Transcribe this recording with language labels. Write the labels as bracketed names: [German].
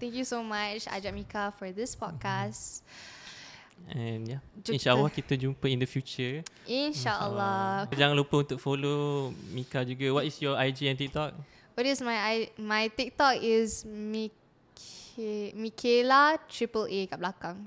[English] Thank you so much [Malay] ajak [English] Mika for this podcast. And InsyaAllah [Malay] kita jumpa [English] in the future. [Malay] InsyaAllah. Jangan lupa untuk follow Mika juga. [English] What is your IG and TikTok? What is my TikTok is Michaela AAA kat belakang.